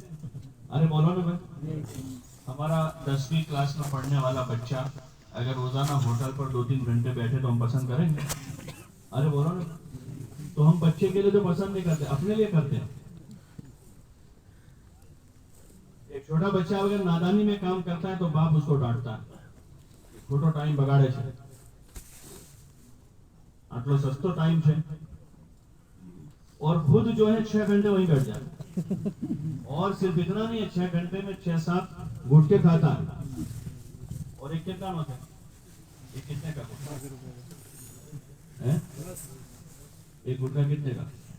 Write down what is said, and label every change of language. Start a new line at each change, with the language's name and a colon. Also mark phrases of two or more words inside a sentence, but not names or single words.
Urdu: ارے بولو نا بھائی, ہمارا 10ویں کلاس میں پڑھنے والا بچہ اگر روزانہ ہوٹل پر 2-3 گھنٹے بیٹھے تو ہم پسند کریں گے؟ ارے بولو نا. تو ہم بچے کے لیے تو پسند نہیں کرتے, اپنے لیے کرتے ہیں. ایک چھوٹا بچہ اگر نادانی میں کام کرتا ہے تو باپ اس کو ڈانٹتا ہے, چھوٹو ٹائم بگاڑے
Gujarati: છે, આટલો સસ્તો ટાઈમ છે,
Urdu: اور خود جو ہے 6 گھنٹے وہیں بیٹھ جاتا ہے. اور صرف اتنا نہیں ہے، 6 گھنٹے میں 6-7 گٹکے کھاتا ہے. اور ایک کتنا ہوتا ہے؟ ایک کتنے کا ایک گٹکا کتنے کا؟